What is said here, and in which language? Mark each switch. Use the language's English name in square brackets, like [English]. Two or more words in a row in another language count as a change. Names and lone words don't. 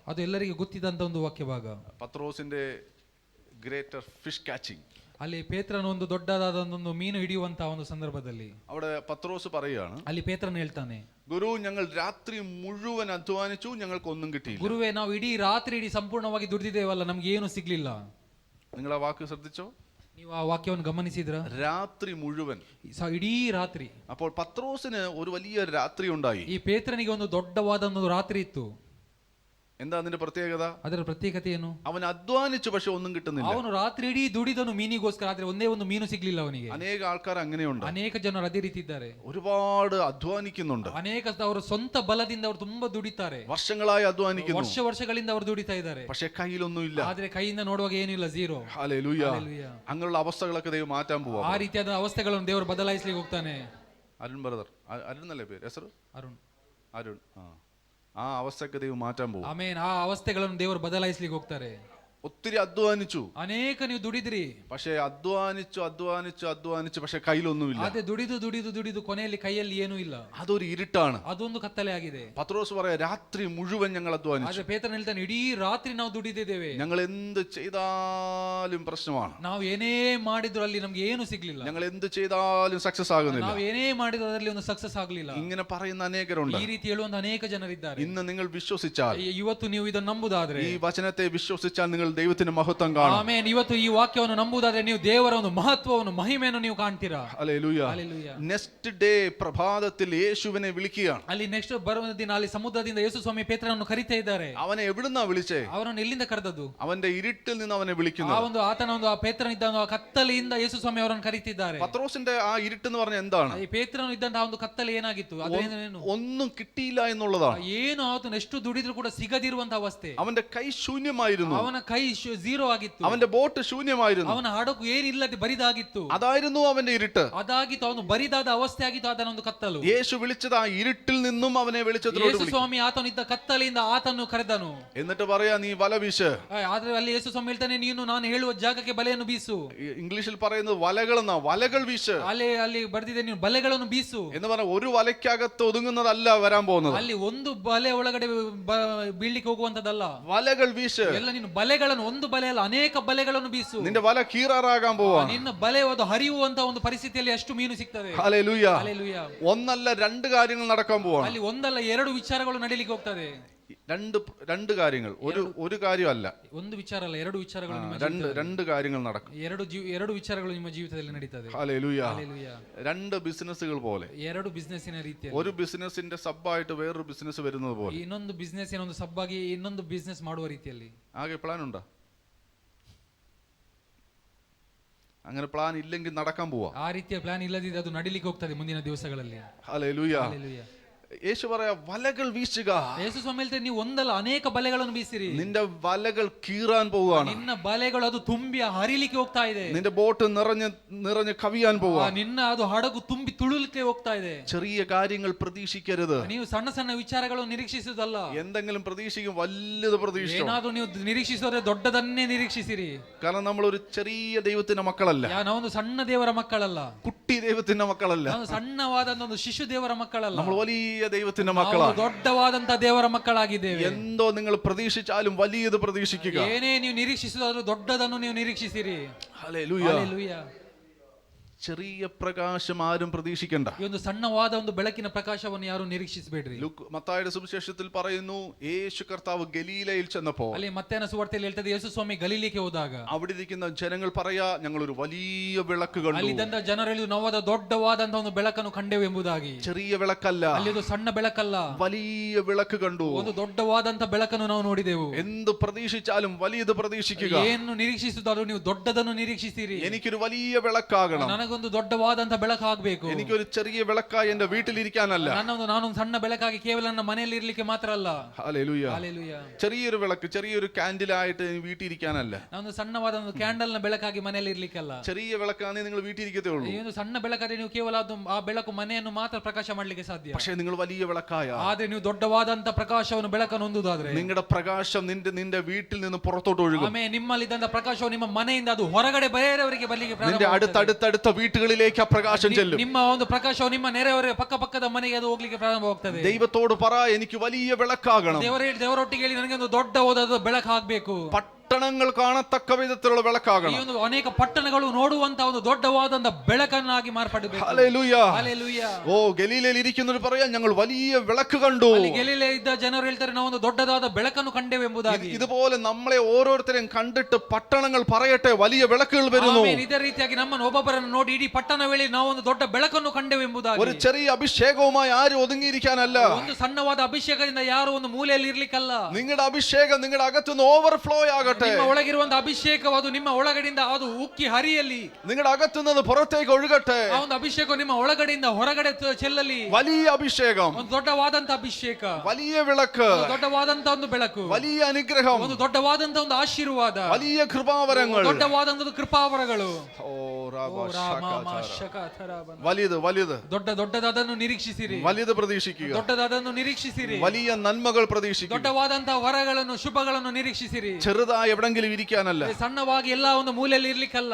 [Kannada] ಅದು ಎಲ್ಲರಿಗೆ ಗೊತ್ತಿದ್ದಂತ ಒಂದು ವಾಕ್ಯ ಭಾಗ. [English] പത്രോസിന്റെ greater fish catching. [Kannada] ಅಲ್ಲಿ ಪೇತ್ರನ ಒಂದು ದೊಡ್ಡದಾದ ಒಂದು ಮೀನು ಹಿಡಿಯುವಂತ ಒಂದು ಸಂದರ್ಭದಲ್ಲಿ [Malayalam] അവിടെ പത്രോസ് പറയുകയാണ്, [Kannada] ಅಲ್ಲಿ ಪೇತ್ರನ ಹೇಳ್ತಾನೆ, [Malayalam] ഗുരു ഞങ്ങൾ രാത്രി മുഴുവൻ അധ്വാനിച്ചു, ഞങ്ങൾക്ക് ഒന്നും കിട്ടിയില്ല. [Kannada] ಗುರುವೇ, ನಾವು ಇಡೀ ರಾತ್ರಿ ಸಂಪೂರ್ಣವಾಗಿ ದುಡಿದಿದ್ದೇವಲ್ಲ, ನಮ್ಗೆ ಏನು ಸಿಗ್ಲಿಲ್ಲ. [Malayalam] നിങ്ങൾ [Kannada] ಆ ವಾಕ್ಯ [Malayalam] ശ്രദ്ധിച്ചോ? [Kannada] ನೀವು ಆ ವಾಕ್ಯವನ್ನು ಗಮನಿಸಿದ್ರ? [Malayalam] രാത്രി മുഴുവൻ, [Kannada] ಇಡೀ ರಾತ್ರಿ. [Malayalam] അപ്പോൾ പത്രോസിന് ഒരു വലിയ രാത്രി ഉണ്ടായി. [Kannada] ಈ ಪೇತ್ರನಿಗೆ ಒಂದು ದೊಡ್ಡವಾದ ಒಂದು ರಾತ್ರಿ ಇತ್ತು. [Malayalam] എന്താ അതിന്റെ പ്രത്യേകത? [Kannada] ಅದರ ಪ್ರತ್ಯೇಕತೆ ಏನು? [Malayalam] അവൻ അധ്വാനിച്ചു, പക്ഷെ ഒന്നും കിട്ടുന്നില്ല. [Kannada] ಅವನು ರಾತ್ರಿ ಇಡೀ ದುಡಿದನು ಮೀನಿಗೋಸ್ಕರ, ಆದ್ರೆ ಒಂದೇ ಒಂದು ಮೀನು ಸಿಗ್ಲಿಲ್ಲ ಅವನಿಗೆ. [Malayalam] അനേക ആൾക്കാർ അങ്ങനെയുണ്ട്. [Kannada] ಅನೇಕ ಜನರು ಅದೇ ರೀತಿ ಇದ್ದಾರೆ. [Malayalam] ഒരുപാട് അധ്വാനിക്കുന്നുണ്ട്, [Kannada] ಅನೇಕ ಅವರು ಸ್ವಂತ ಬಲದಿಂದ ಅವರು ತುಂಬಾ ದುಡಿತಾರೆ, [Malayalam] വർഷങ്ങളായി അധ്വാനിക്കുന്നു, [Kannada] ವರ್ಷಗಳಿಂದ ಅವರು ದುಡಿತಾ ಇದ್ದಾರೆ, [Malayalam] പക്ഷെ കയ്യിലൊന്നും ഇല്ല. [Kannada] ಆದ್ರೆ ಕೈಯಿಂದ ನೋಡುವಾಗ ಏನಿಲ್ಲ, ಝೀರೋ. [Malayalam] ഹല്ലേലൂയ. [Kannada] ಹಲ್ಲೆಲೂಯಾ. [Malayalam] അങ്ങനെയുള്ള അവസ്ഥകളൊക്കെ ദൈവം മാറ്റാൻ പോവാ. [Kannada] ಆ ರೀತಿಯಾದ ಅವಸ್ಥೆಗಳನ್ನು ದೇವರು ಬದಲಾಯಿಸಲಿಕ್ಕೆ ಹೋಗ್ತಾನೆ. [Malayalam] അരുൺ ബ്രദർ, അരുൺ അല്ലേ പേര്? [Kannada] ಹೆಸರು ಅರುಣ್. [Malayalam] അരുൺ. ആ അവസ്ഥയൊക്കെ ദൈവം മാറ്റാൻ പോകും. [Kannada] ಆಮೇನ್. ಆ ಅವಸ್ಥೆಗಳನ್ನು ದೇವರು ಬದಲಾಯಿಸಲಿಕ್ಕೆ ಹೋಗ್ತಾರೆ. [Malayalam] ഒത്തിരി അധ്വാനിച്ചു, [Kannada] ಅನೇಕ ನೀವು ದುಡಿದ್ರಿ, [Malayalam] പക്ഷെ അധ്വാനിച്ചു പക്ഷെ കയ്യിലൊന്നുമില്ല. [Kannada] ಅದೇ ದುಡಿದು ಕೊನೆಯಲ್ಲಿ ಕೈಯಲ್ಲಿ ಏನೂ ಇಲ್ಲ. [Malayalam] അതൊരു ഇരുട്ടാണ്. [Kannada] ಅದೊಂದು ಕತ್ತಲೆ ಆಗಿದೆ. [Malayalam] പത്രോസ് പറയാ, രാത്രി മുഴുവൻ ഞങ്ങൾ അധ്വാനിച്ചു, [Kannada] ಆದ್ರೆ ಪೇತ್ರನ ಹೇಳ್ತಾನೆ, ಇಡೀ ರಾತ್ರಿ ನಾವು ದುಡಿದಿದ್ದೇವೆ, [Malayalam] ഞങ്ങൾ എന്ത് ചെയ്താലും പ്രശ്നമാണ്, [Kannada] ನಾವು ಏನೇ ಮಾಡಿದ್ರು ಅಲ್ಲಿ ನಮ್ಗೆ ಏನು ಸಿಗ್ಲಿಲ್ಲ, [Malayalam] ഞങ്ങൾ എന്ത് ചെയ്താലും സക്സസ് ആകുന്നില്ല. [Kannada] ನಾವು ಏನೇ ಮಾಡಿದ್ರು ಅದರಲ್ಲಿ ಒಂದು ಸಕ್ಸಸ್ ಆಗ್ಲಿಲ್ಲ. [Malayalam] ഇങ്ങനെ പറയുന്ന അനേകരുണ്ട്. [Kannada] ಈ ರೀತಿ ಹೇಳುವಂತ ಅನೇಕ ಜನರಿದ್ದಾರೆ. [Malayalam] ഇന്ന് നിങ്ങൾ വിശ്വസിച്ചാൽ, [Kannada] ಇವತ್ತು ನೀವು ಇದನ್ನು ನಂಬುದಾದ್ರೆ, [Malayalam] ഈ വചനത്തെ വിശ്വസിച്ചാൽ നിങ്ങൾ ദൈവത്തിന്റെ മഹത്വം കാണും. [Kannada] ಆಮೇನ್. ಇವತ್ತು ಈ ವಾಕ್ಯವನ್ನು ನಂಬುದಾದ್ರೆ ನೀವು ದೇವರ ಒಂದು ಮಹತ್ವವನ್ನು, ಮಹಿಮೆಯನ್ನು ನೀವು ಕಾಣ್ತೀರಾ. [Malayalam] ഹല്ലേലൂയ. [Kannada] ಹಲ್ಲೆಲೂಯಾ. [English] next day [Malayalam] പ്രഭാതത്തിൽ യേശുവിനെ വിളിക്കുകയാണ്. [Kannada] ಅಲ್ಲಿ ನೆಕ್ಸ್ಟ್ ಬರುವ ದಿನ ಅಲ್ಲಿ ಸಮುದ್ರದಿಂದ ಯೇಸು ಸ್ವಾಮಿ ಪೇತ್ರನನ್ನು ಕರೀತಾ ಇದ್ದಾರೆ. [Malayalam] അവനെ എവിടുന്നാ വിളിച്ചേ? [Kannada] ಅವರನ್ನು ಎಲ್ಲಿಂದ ಕರೆದದ್ದು? [Malayalam] അവന്റെ ഇരുട്ടിൽ നിന്ന് അവനെ [Kannada] ಆ [Malayalam] വിളിക്കുന്നു. [Kannada] ಒಂದು ಆತನ ಒಂದು ಆ ಪೇತ್ರನ ಇದ್ದ ಒಂದು ಆ ಕತ್ತಲೆಯಿಂದ ಯೇಸು ಸ್ವಾಮಿ ಅವರನ್ನು ಕರೀತಿದ್ದಾರೆ. [Malayalam] പത്രോസിന്റെ ആ ഇരുട്ട് എന്ന് പറഞ്ഞ എന്താണ്? [Kannada] ಈ ಪೇತ್ರನು ಇದ್ದಂತಹ ಒಂದು ಕತ್ತಲೆ ಏನಾಗಿತ್ತು? ಅದೇನು? [Malayalam] ഒന്നും കിട്ടിയില്ല എന്നുള്ളതാണ്. [Kannada] ಏನು ಆತನು ಎಷ್ಟು ದುಡಿದ್ರು ಕೂಡ ಸಿಗದಿರುವಂತ ಅವಸ್ಥೆ. [Malayalam] അവന്റെ കൈ ശൂന്യമായിരുന്നു, [Kannada] ಅವನ ಕೈ ಝೀರೋ ಆಗಿತ್ತು, [Malayalam] അവന്റെ ബോട്ട് ശൂന്യമായിരുന്നു, [Kannada] ಅವನ ಹಡಗು ಏನಿಲ್ಲದೆ ಬರಿದಾಗಿತ್ತು. [Malayalam] അതായിരുന്നു അവന്റെ ഇരുട്ട്. [Kannada] ಅದಾಗಿತ್ತು, ಅವನು ಬರಿದಾದ ಅವಸ್ಥೆ ಆಗಿತ್ತು, ಅದನ್ನ ಒಂದು ಕತ್ತಲು. [Malayalam] യേശു വിളിച്ചത് ಆ ഇരുട്ടിൽ നിന്നും അവനെ വെളിച്ചത്തിലോട്ട് [Kannada] ಯೇಸು [Malayalam] വിളിച്ചു. [Kannada] ಸ್ವಾಮಿ ಆತನು ಇದ್ದ ಕತ್ತಲೆಯಿಂದ ಆತನು ಕರೆದನು. [Malayalam] എന്നിട്ട് പറയാ, നീ വല വീശ്. [Kannada] ಆದ್ರೆ ಅಲ್ಲಿ ಯೇಸು ಸ್ವಾಮಿ ಹೇಳ್ತಾನೆ, ನೀನು ನಾನು ಹೇಳುವ ಜಾಗಕ್ಕೆ ಬಲೆಯನ್ನು ಬೀಸು. [Malayalam] ഇംഗ്ലീഷിൽ പറയുന്നത് വലകളെന്നാ, വലകൾ വീശ്. [Kannada] ಅಲ್ಲಿ ಬರ್ದಿದೆ, ನೀನು ಬಲೆಗಳನ್ನು ಬೀಸು [Malayalam] എന്ന് പറഞ്ഞ ഒരു വലയ്ക്കകത്ത് ഒതുങ്ങുന്നതല്ല വരാൻ പോകുന്നത്. [Kannada] ಅಲ್ಲಿ ಒಂದು ಬಲೆ ಒಳಗಡೆ ಬೀಳ್ಲಿಕ್ಕೆ ಹೋಗುವಂತದಲ್ಲ, [Malayalam] വലകൾ വീശ്. [Kannada] ಎಲ್ಲ ನೀನು ಬಲೆಗಳನ್ನು, ಒಂದು ಬಲೆ ಅಲ್ಲ ಅನೇಕ ಬಲೆಗಳನ್ನು ಬೀಸು. [Malayalam] നിന്റെ വല കീറാറാകാൻ പോവാ. [Kannada] ನಿನ್ನ ಬಲೆ ಅದು ಹರಿಯುವಂತ ಒಂದು ಪರಿಸ್ಥಿತಿಯಲ್ಲಿ ಎಷ್ಟು ಮೀನು ಸಿಗ್ತದೆ. [Malayalam] ഹല്ലേലൂയ. [Kannada] ಹಲ್ಲೆಲೂಯಾ. [Malayalam] ഒന്നല്ല രണ്ട് കാര്യങ്ങൾ നടക്കാൻ പോവാണ്. [Kannada] ಅಲ್ಲಿ ಒಂದಲ್ಲ ಎರಡು ವಿಚಾರಗಳು ನಡೀಲಿಕ್ಕೆ ಹೋಗ್ತದೆ. [Malayalam] രണ്ട് കാര്യങ്ങൾ, ഒരു കാര്യമല്ല, [Kannada] ಒಂದು ವಿಚಾರ ಅಲ್ಲ, ಎರಡು ವಿಚಾರಗಳು ನಿಮ್ಮ [Malayalam] രണ്ട് കാര്യങ്ങൾ നടക്കും. [Kannada] ಎರಡು ವಿಚಾರಗಳು ನಿಮ್ಮ ಜೀವಿತದಲ್ಲಿ ನಡೀತದೆ. [Malayalam] ഹല്ലേലൂയ. [Kannada] ಹಲ್ಲೆಲೂಯಾ. [Malayalam] രണ്ട് ബിസിനസ്സുകൾ പോലെ, [Kannada] ಎರಡು ಬಿಸ್ನೆಸ್ಸಿನ ರೀತಿಯಲ್ಲಿ, [Malayalam] ഒരു ബിസിനസിന്റെ സബ്ബായിട്ട് വേറൊരു ബിസിനസ് വരുന്നത് പോലെ, [Kannada] ಇನ್ನೊಂದು ಬಿಸ್ನೆಸ್ ಏನೊಂದು ಸಬ್ಬಾಗಿ ಇನ್ನೊಂದು ಬಿಸ್ನೆಸ್ ಮಾಡುವ ರೀತಿಯಲ್ಲಿ. [Malayalam] ആകെ പ്ലാൻ ഉണ്ടോ? അങ്ങനെ പ്ലാൻ ഇല്ലെങ്കിൽ നടക്കാൻ പോവാ. [Kannada] ಆ ರೀತಿಯ ಪ್ಲಾನ್ ಇಲ್ಲದಿದ್ರೆ ಅದು ನಡೀಲಿಕ್ಕೆ ಹೋಗ್ತದೆ ಮುಂದಿನ ದಿವಸಗಳಲ್ಲಿ. [Malayalam] ഹല്ലേലൂയ. [Kannada] ಹಲ್ಲೆಲೂಯಾ. [Malayalam] യേശു പറയാ, വലകൾ വീശുക. [Kannada] ಯೇಸು ಸ್ವಾಮಿ ಹೇಳ್ತಾರೆ, ನೀವು ಒಂದಲ್ಲ ಅನೇಕ ಬಲೆಗಳನ್ನು ಬೀಸಿರಿ. [Malayalam] നിന്റെ വലകൾ കീറാൻ പോവാണ്. [Kannada] ನಿನ್ನ ಬಲೆಗಳು ಅದು ತುಂಬಿ ಹರಿಲಿಕ್ಕೆ ಹೋಗ್ತಾ ಇದೆ. [Malayalam] നിന്റെ ബോട്ട് നിറഞ്ഞ് കവിയാൻ പോവാ. [Kannada] ನಿನ್ನ ಅದು ಹಡಗು ತುಂಬಿ ತುಳುಲಿಕ್ಕೆ ಹೋಗ್ತಾ ಇದೆ. [Malayalam] ചെറിയ കാര്യങ്ങൾ പ്രതീക്ഷിക്കരുത്. [Kannada] ನೀವು ಸಣ್ಣ ಸಣ್ಣ ವಿಚಾರಗಳನ್ನು ನಿರೀಕ್ಷಿಸುವುದಲ್ಲ. [Malayalam] എന്തെങ്കിലും പ്രതീക്ഷിക്കും, വലുത് പ്രതീക്ഷിക്കും. [Kannada] ಏನಾದ್ರೂ ನೀವು ನಿರೀಕ್ಷಿಸಿದ್ರೆ ದೊಡ್ಡದನ್ನೇ ನಿರೀಕ್ಷಿಸಿರಿ. [Malayalam] കാരണം നമ്മൾ ഒരു ചെറിയ ദൈവത്തിന്റെ മക്കളല്ല, [Kannada] ನಾವೊಂದು ಸಣ್ಣ ದೇವರ ಮಕ್ಕಳಲ್ಲ, [Malayalam] കുട്ടി ദൈവത്തിന്റെ മക്കളല്ല, [Kannada] ನಾವು ಸಣ್ಣವಾದ ಒಂದು ಶಿಶು ದೇವರ ಮಕ್ಕಳಲ್ಲ, [Malayalam] നമ്മൾ വലിയ ദൈവത്തിന്റെ [Kannada] ನಾವು [Malayalam] മക്കളാണ്. [Kannada] ದೊಡ್ಡವಾದಂತ ದೇವರ ಮಕ್ಕಳಾಗಿದ್ದೇವೆ. [Malayalam] എന്തോ നിങ്ങൾ പ്രതീക്ഷിച്ചാലും വലിയത് പ്രതീക്ഷിക്കുക. [Kannada] ಏನೇ ನೀವು ನಿರೀಕ್ಷಿಸಿದ್ರು ದೊಡ್ಡದನ್ನು ನೀವು ನಿರೀಕ್ಷಿಸಿರಿ. [Malayalam] ഹല്ലേലൂയ. [Kannada] ಹಲ್ಲೆಲೂಯಾ. [Malayalam] ചെറിയ പ്രകാശം ആരും പ്രതീക്ഷിക്കണ്ട. [Kannada] ಈ ಒಂದು ಸಣ್ಣವಾದ ಒಂದು ಬೆಳಕಿನ ಪ್ರಕಾಶವನ್ನು ಯಾರು ನಿರೀಕ್ಷಿಸಬೇಡ್ರಿ. [Malayalam] മത്തായിയുടെ സുവിശേഷത്തിൽ പറയുന്നു, യേശു കർത്താവ് ഗലീലയിൽ ചെന്നപ്പോൾ, [Kannada] ಅಲ್ಲಿ ಮತ್ತೇನ ಸುವಾರ್ತೆಯಲ್ಲಿ ಹೇಳ್ತದೆ, ಯೇಸು ಸ್ವಾಮಿ ಗಲೀಲಿಗೆ ಹೋದಾಗ [Malayalam] അവിടെ ഇരിക്കുന്ന ജനങ്ങൾ പറയാ, ഞങ്ങൾ ഒരു വലിയ വിളക്ക് കണ്ടു. [Kannada] ಅಲ್ಲಿದ್ದಂತ ಜನರಲ್ಲಿ ನಾವು ದೊಡ್ಡವಾದಂತ ಒಂದು ಬೆಳಕನ್ನು ಕಂಡೆವು ಎಂಬುದಾಗಿ. [Malayalam] ചെറിയ വിളക്കല്ല, [Kannada] ಅಲ್ಲಿ ಅದು ಸಣ್ಣ ಬೆಳಕಲ್ಲ, [Malayalam] വലിയ വിളക്ക് കണ്ടു. [Kannada] ಒಂದು ದೊಡ್ಡವಾದಂತ ಬೆಳಕನ್ನು ನಾವು ನೋಡಿದೆವು. [Malayalam] എന്ത് പ്രതീക്ഷിച്ചാലും വലിയത് പ്രതീക്ഷിക്കുക. [Kannada] ಏನು ನಿರೀಕ್ಷಿಸುತ್ತಾರೋ ನೀವು ದೊಡ್ಡದನ್ನು ನಿರೀಕ್ಷಿಸಿರಿ. [Malayalam] എനിക്കൊരു വലിയ വിളക്കാകണം, [Kannada] ನನಗೊಂದು ದೊಡ್ಡವಾದಂತ ಬೆಳಕಾಗಬೇಕು. [Malayalam] എനിക്കൊരു ചെറിയ വിളക്കായി എന്റെ വീട്ടിലിരിക്കാനല്ല. [Kannada] ನಾನೊಂದು ಸಣ್ಣ ಬೆಳಕಾಗಿ ಕೇವಲ ನನ್ನ ಮನೆಯಲ್ಲಿ ಇರ್ಲಿಕ್ಕೆ ಮಾತ್ರ ಅಲ್ಲ. [Malayalam] ഹല്ലേലൂയ. [Kannada] ಹಲ್ಲೆಲೂಯ. [Malayalam] ചെറിയൊരു വിളക്ക്, ചെറിയൊരു കാൻഡിലായിട്ട് വീട്ടിൽ ഇരിക്കാനല്ല. [Kannada] ನಾನೊಂದು ಸಣ್ಣವಾದ ಒಂದು ಕ್ಯಾಂಡಲ್ ನ ಬೆಳಕಾಗಿ ಮನೆಯಲ್ಲಿ ಇರ್ಲಿಕ್ಕಲ್ಲ. [Malayalam] ചെറിയ വിളക്കാണെങ്കിൽ നിങ്ങൾ വീട്ടിൽ ഇരിക്കത്തേ ഉള്ളൂ. [Kannada] ಈ ಒಂದು ಸಣ್ಣ ಬೆಳಕಾದ್ರೆ ನೀವು ಕೇವಲ ಆ ಬೆಳಕು ಮನೆಯನ್ನು ಮಾತ್ರ ಪ್ರಕಾಶ ಮಾಡಲಿಕ್ಕೆ ಸಾಧ್ಯ. [Malayalam] പക്ഷേ നിങ്ങൾ വലിയ വിളക്കായ, [Kannada] ಆದ್ರೆ ನೀವು ದೊಡ್ಡವಾದಂತ ಪ್ರಕಾಶವನ್ನು ಬೆಳಕನ್ನು ಹೊಂದುವುದಾದ್ರೆ [Malayalam] നിങ്ങളുടെ പ്രകാശം നിന്റെ വീട്ടിൽ നിന്ന് പുറത്തോട്ട് ഒഴുകും. [Kannada] ಆಮೇಲೆ ನಿಮ್ಮಲ್ಲಿದ್ದಂತ ಪ್ರಕಾಶವು ನಿಮ್ಮ ಮನೆಯಿಂದ ಅದು ಹೊರಗಡೆ ಬೇರೆಯವರಿಗೆ ಬರ್ಲಿಕ್ಕೆ [Malayalam] നിന്റെ അടുത്തടുത്ത വീട്ടുകളിലേക്ക് ആ പ്രകാശം ചെല്ലും. [Kannada] ನಿಮ್ಮ ಒಂದು ಪ್ರಕಾಶವು ನಿಮ್ಮ ನೆರೆಯವರ ಪಕ್ಕದ ಮನೆಗೆ ಅದು ಹೋಗ್ಲಿಕ್ಕೆ ಪ್ರಾರಂಭವಾಗ್ತದೆ. [Malayalam] ദൈവത്തോട് പറ, എനിക്ക് വലിയ വിളക്കാകണം. [Kannada] ದೇವರೊಟ್ಟಿಗೆ ಹೇಳಿ ನನಗೆ ಒಂದು ದೊಡ್ಡವಾದ ಬೆಳಕಾಗಬೇಕು. [Malayalam] പട്ടണങ്ങൾ കാണത്തക്ക വിധത്തിലുള്ള വിളക്കാകണം. [Kannada] ಈ ಒಂದು ಅನೇಕ ಪಟ್ಟಣಗಳು ನೋಡುವಂತ ಒಂದು ದೊಡ್ಡವಾದಂತ ಬೆಳಕನ್ನಾಗಿ ಮಾರ್ಪಡಬೇಕು. [Malayalam] ഹല്ലേലൂയ. [Kannada] ಹಲ್ಲೆಲೂಯ. [Malayalam] ഓ, ഗലീലയിൽ ഇരിക്കുന്നവർ പറയാ, ഞങ്ങൾ വലിയ വിളക്ക് കണ്ടു. [Kannada] ಅಲ್ಲಿ ಗಲೀಲೆ ಇದ್ದ ಜನರು ಹೇಳ್ತಾರೆ, ನಾವು ಒಂದು ದೊಡ್ಡದಾದ ಬೆಳಕನ್ನು ಕಂಡೆವು ಎಂಬುದಾಗಿ. [Malayalam] ഇതുപോലെ നമ്മളെ ഓരോരുത്തരെയും കണ്ടിട്ട് പട്ടണങ്ങൾ പറയട്ടെ, വലിയ വിളക്കുകൾ വരുന്നു. [Kannada] ಆಮೆನ್. ಇದೇ ರೀತಿಯಾಗಿ ನಮ್ಮನ್ನು ಒಬ್ಬೊಬ್ಬರನ್ನು ನೋಡಿ ಇಡೀ ಪಟ್ಟಣ ವೇಳೆ ನಾವು ಒಂದು ದೊಡ್ಡ ಬೆಳಕನ್ನು ಕಂಡೆವು ಎಂಬುದಾಗಿ. [Malayalam] ഒരു ചെറിയ അഭിഷേകവുമായി ആരും ഒതുങ്ങിയിരിക്കാനല്ല. [Kannada] ಒಂದು ಸಣ್ಣವಾದ ಅಭಿಷೇಕದಿಂದ ಯಾರು ಒಂದು ಮೂಲೆಯಲ್ಲಿ ಇರ್ಲಿಕ್ಕಲ್ಲ. [Malayalam] നിങ്ങളുടെ അഭിഷേകം നിങ്ങളുടെ അകത്തുനിന്ന് ഓവർഫ്ലോ ആകട്ടെ. [Kannada] ನಿಮ್ಮ ಒಳಗಿರುವಂತ ಅಭಿಷೇಕವು ಅದು ನಿಮ್ಮ ಒಳಗಡೆಯಿಂದ ಅದು ಉಕ್ಕಿ ಹರಿಯಲಿ. [Malayalam] നിങ്ങളുടെ അകത്തുനിന്ന് പുറത്തേക്ക് ഒഴുകട്ടെ. [Kannada] ಆ ಒಂದು ಅಭಿಷೇಕ ನಿಮ್ಮ ಒಳಗಡೆಯಿಂದ ಹೊರಗಡೆ ಚೆಲ್ಲಲಿ. [Malayalam] വലിയ അഭിഷേകം, [Kannada] ಒಂದು ದೊಡ್ಡವಾದಂತ ಅಭಿಷೇಕ, [Malayalam] വലിയ വിളക്ക്, [Kannada] ದೊಡ್ಡವಾದಂತ ಒಂದು ಬೆಳಕು, [Malayalam] വലിയ അനുഗ്രഹം, [Kannada] ಒಂದು ದೊಡ್ಡವಾದಂತ ಒಂದು ಆಶೀರ್ವಾದ, [Malayalam] വലിയ കൃപാവരങ്ങൾ, [Kannada] ದೊಡ್ಡವಾದಂತ ಕೃಪಾವರಗಳು. [Malayalam] വലുത് വലുത് [Kannada] ದೊಡ್ಡದಾದನ್ನು ನಿರೀಕ್ಷಿಸಿರಿ. [Malayalam] വലുത് പ്രതീക്ഷിക്കുക. [Kannada] ದೊಡ್ಡದಾದನ್ನು ನಿರೀಕ್ಷಿಸಿರಿ. [Malayalam] വലിയ നന്മകൾ പ്രതീക്ഷിക്കുക. [Kannada] ದೊಡ್ಡವಾದಂತಹ ವರಗಳನ್ನು ಶುಭಗಳನ್ನು ನಿರೀಕ್ಷಿಸಿರಿ. [Malayalam] ചെറുതായി എവിടെങ്കിലും ഇരിക്കാനല്ല. [Kannada] ಸಣ್ಣವಾಗಿ ಎಲ್ಲ ಒಂದು ಮೂಲೆಯಲ್ಲಿ ಇರ್ಲಿಕ್ಕಲ್ಲ.